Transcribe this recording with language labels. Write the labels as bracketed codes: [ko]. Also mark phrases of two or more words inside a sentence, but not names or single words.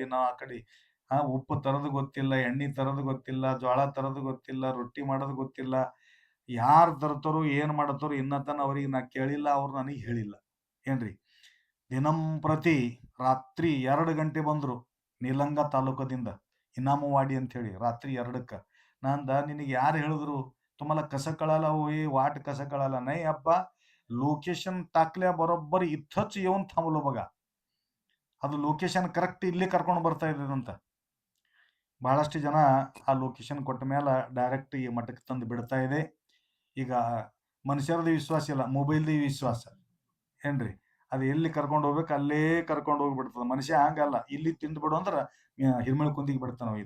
[kn] ನಾ ಆ ಕಡೆ ಉಪ್ಪು ತರದು ಗೊತ್ತಿಲ್ಲ, ಎಣ್ಣೆ ತರದು ಗೊತ್ತಿಲ್ಲ, ಜೋಳ ತರದು ಗೊತ್ತಿಲ್ಲ, ರೊಟ್ಟಿ ಮಾಡೋದು ಗೊತ್ತಿಲ್ಲ, ಯಾರು ತರ್ತಾರೋ ಏನ್ ಮಾಡತಾರೋ ಇನ್ನತನ ಅವ್ರಿಗೆ ನಾ ಕೇಳಿಲ್ಲ, ಅವ್ರು ನನಗೆ ಹೇಳಿಲ್ಲ. ಏನ್ರಿ, ದಿನಂಪ್ರತಿ ರಾತ್ರಿ 2 ಗಂಟೆ ಬಂದ್ರು ನೀಲಂಗ ತಾಲೂಕದಿಂದ ಇನಾಮವಾಡಿ ಅಂತ ಹೇಳಿ. ರಾತ್ರಿ 2ಕ್ಕ ನಂದ ನಿನಗೆ ಯಾರು ಹೇಳಿದ್ರು [mr] तुम्हाला कसं कळालं हो हे वाट कसं कळालं. नाही अप्पा, ಲೊಕೇಶನ್ टाकल्या बरोबर इथंच येऊन थांबलो बघा. [kn] ಅದು [en] location correct [kn] ಇಲ್ಲಿ ಕರ್ಕೊಂಡು ಬರ್ತಾ ಇದ್ದಂತ. ಬಹಳಷ್ಟು ಜನ ಆ ಲೊಕೇಶನ್ ಕೊಟ್ಟ ಮೇಲೆ ಡೈರೆಕ್ಟ್ ಈ ಮಠಕ್ಕೆ ತಂದು ಬಿಡ್ತಾ ಇದೆ. ಈಗ ಮನುಷ್ಯರದ್ದು ವಿಶ್ವಾಸ ಇಲ್ಲ, ಮೊಬೈಲ್ದು ವಿಶ್ವಾಸ ಏನ್ರಿ. ಅದು ಎಲ್ಲಿ ಕರ್ಕೊಂಡು ಹೋಗ್ಬೇಕು ಅಲ್ಲೇ ಕರ್ಕೊಂಡು ಹೋಗ್ಬಿಡ್ತದ. ಮನುಷ್ಯ ಹಂಗಲ್ಲ, ಇಲ್ಲಿ ತಿಂದು ಬಿಡು ಅಂದ್ರ ಹಿರ್ಮಳ ಕುಂದಿಗೆ ಬಿಡ್ತಾನ ಇದು.